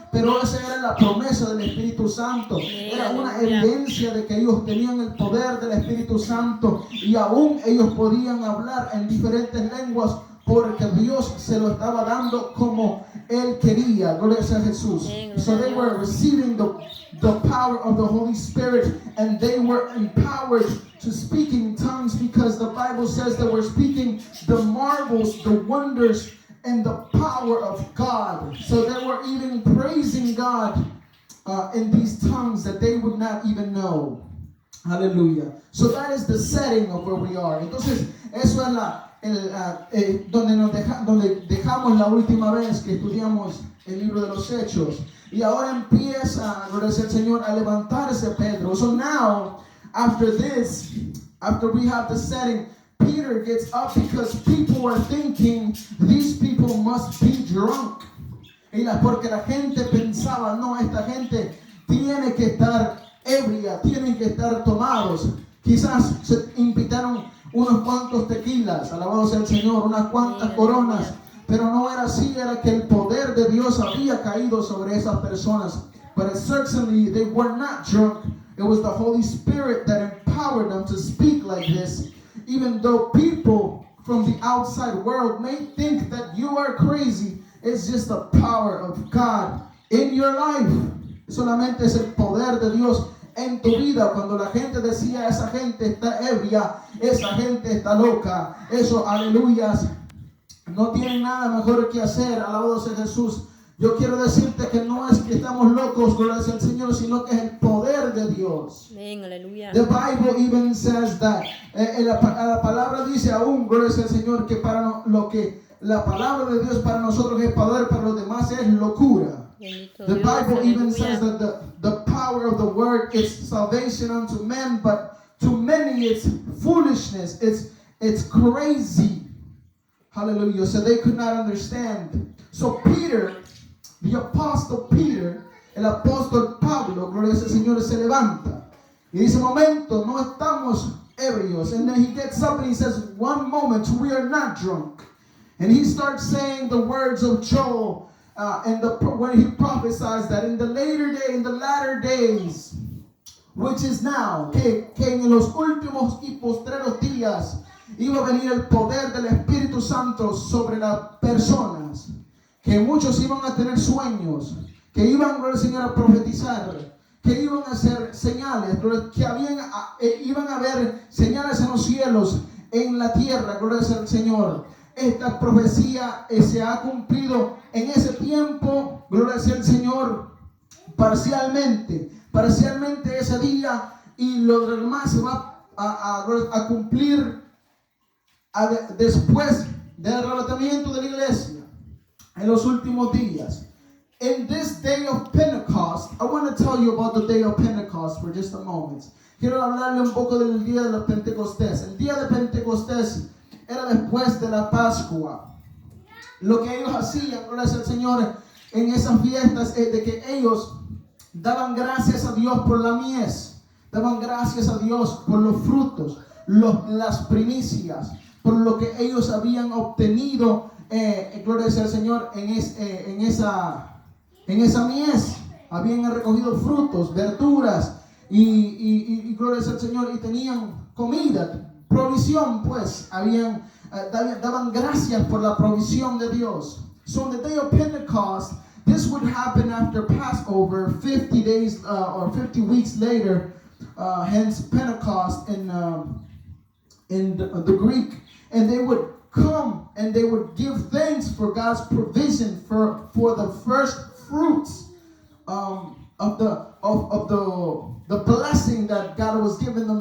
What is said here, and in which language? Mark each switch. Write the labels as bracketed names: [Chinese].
[Spanish] Pero esa era la promesa del Espíritu Santo, era una evidencia de que ellos tenían el poder del Espíritu Santo, y aún ellos podían hablar en diferentes lenguas porque Dios se lo estaba dando como Él quería. Gloria a Jesús. [English] So they were receiving the power of the Holy Spirit, and they were empowered to speak in tongues, because the Bible says that we're speaking the marvels, the wonders, and the power of God. So they were even praising God in these tongues that they would not even know. Hallelujah. So that is the setting of where we are. [Spanish] Entonces, eso es donde dejamos la última vez que estudiamos el libro de los Hechos. Y ahora empieza, gloria al Señor, a levantarse Pedro. [English] So now, after this, after we have the setting, Peter gets up because people were thinking these people must be drunk. [Spanish] Porque la gente pensaba, no, esta gente tiene que estar ebria, tienen que estar tomados. Quizás se invitaron unos cuantos tequilas, alabado sea el Señor, unas cuantas coronas, pero no era así, era que el poder de Dios había caído sobre esas personas. [English] But certainly they were not drunk. It was the Holy Spirit that empowered them to speak like this, even though people from the outside world may think that you are crazy. It's just the power of God in your life. [Spanish] Solamente es el poder de Dios en tu vida. Cuando la gente decía, esa gente está ebria, esa gente está loca, eso, aleluyas, no tienen nada mejor que hacer, alabado sea Jesús. Yo quiero decirte que no es que estamos locos, gloria al Señor, sino que es el poder de Dios. Amén, aleluya. [English] The Bible even says that, [Spanish] la palabra dice aún, gloria al Señor, que para lo que la palabra de Dios para nosotros es poder, para los demás es locura. [English] The Bible even says that the power of the word is salvation unto men, but to many it's foolishness. It's crazy. Hallelujah. So they could not understand. So Peter, the apostle Peter, [Spanish] el apóstol Pablo, gloria al Señor, se levanta. Y dice, momento, no estamos ebrios. [English] And then he gets up and he says, one moment, we are not drunk. And he starts saying the words of Joel, when he prophesies that in the latter days, which is now, [Spanish] que en los últimos y postreros días iba a venir el poder del Espíritu Santo sobre las personas, que muchos iban a tener sueños, que iban, gloria al Señor, a profetizar, que iban a hacer señales, que iban a haber señales en los cielos, en la tierra, gloria al Señor. Esta profecía se ha cumplido en ese tiempo, gloria al Señor, parcialmente ese día, y lo demás se va a cumplir después del arrebatamiento de la iglesia, en los últimos días. [English] In this day of Pentecost, I want to tell you about the day of Pentecost for just a moment. [Spanish] Quiero hablarle un poco del día de los Pentecostés. El día de Pentecostés era después de la Pascua. Lo que ellos hacían, gracias al Señor, en esas fiestas es de que ellos daban gracias a Dios por la mies, daban gracias a Dios por los frutos, las primicias, por lo que ellos habían obtenido, gloria al Señor, en esa mies. Habían recogido frutos, verduras y gloria al Señor, y tenían comida, provisión, pues, daban gracias por la provisión de Dios. [English] So on the day of Pentecost, this would happen after Passover, 50 days or 50 weeks later, hence Pentecost in the Greek. And they would come and they would give thanks for God's provision for the first fruits of the blessing that God was giving them.